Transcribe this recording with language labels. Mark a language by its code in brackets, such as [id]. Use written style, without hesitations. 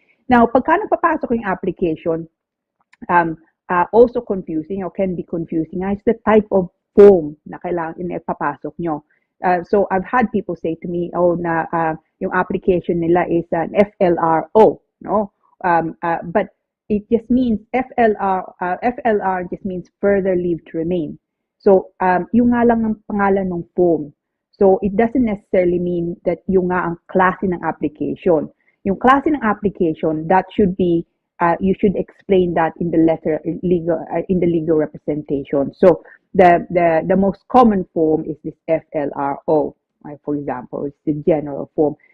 [en] Now, [tl] pagka nagpapasok yung [en] application, also confusing or can be confusing is the type of form [tl] na kailangan ipapasok nyo. [en] So I've had people say to me, [tl] yung application nila [en] is an FLRO, no? But it just means FLR just means further leave to remain. [tl] So yung nga lang ang pangalan ng form. [en] So it doesn't necessarily mean that [tl] yung nga ang klase ng [en] application. [tl] Yung klase ng [en] application, that should be you should explain that in the legal representation. So the most common form is this FLRO, for example, it's the general form.